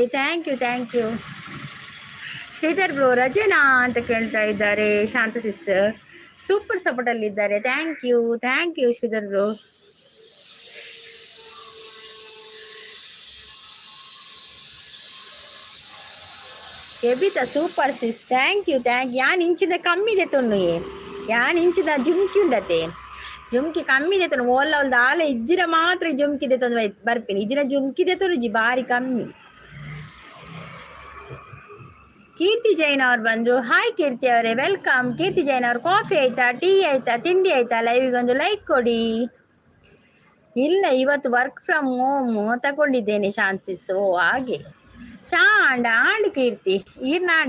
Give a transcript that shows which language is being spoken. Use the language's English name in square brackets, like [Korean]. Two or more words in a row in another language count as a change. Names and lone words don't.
[English] thank you. [Kannada] ಶ್ರೀಧರ್ ಬ್ರೋ ರಜನಾ ಅಂತ ಕೇಳ್ತಾ ಇದ್ದಾರೆ. ಶಾಂತ ಸಿಸ್ ಸೂಪರ್ ಸಪೋರ್ಟಲ್ಲಿದ್ದಾರೆ. [English] thank you [Kannada] ಶ್ರೀಧರ್ ಬ್ರೋ. [English] ಎಬಿತಾ super sis, thank you. [Tulu] ಯಾನ್ ಇಂಚಿದ ಕಮ್ಮಿದೆ ತೊನ್ನು, ಯಾನ್ ಇಂಚಿದ ಜುಮ್ಕಿ ಉಂಡತೆ, ಜುಮ್ಕಿ ಕಮ್ಮಿದೆ ತೊನ್ನು. ಓಲ್ಲ ಒಂದು ಆಲೆ ಇಜ್ಜಿನ ಮಾತ್ರ ಜುಮ್ಕಿದೆ ತೊಂದು ಬರ್ಪೀನಿ. ಇಜ್ಜಿನ ಜುಮ್ಕಿದೆ ತೊನುಜಿ ಬಾರಿ ಕಮ್ಮಿ. [Kannada] ಕೀರ್ತಿ ಜೈನ್ ಅವ್ರು ಬಂದ್ರು. ಹಾಯ್ ಕೀರ್ತಿ ಅವರೇ, ವೆಲ್ಕಮ್. ಕೀರ್ತಿ ಜೈನ್ ಅವ್ರು, ಕಾಫಿ ಆಯ್ತಾ, ಟೀ ಆಯ್ತಾ, ತಿಂಡಿ ಆಯ್ತಾ? ಲೈವಿಗೆ ಒಂದು ಲೈಕ್ ಕೊಡಿ. ಇಲ್ಲ, ಇವತ್ತು [English] work from home [Kannada] ತಗೊಂಡಿದ್ದೇನೆ ಶಾನ್ಸಿಸ್. ಓ ಹಾಗೆ. ಆಂಡ್ ಕೀರ್ತಿ ಈರ್ನಾಡೆ.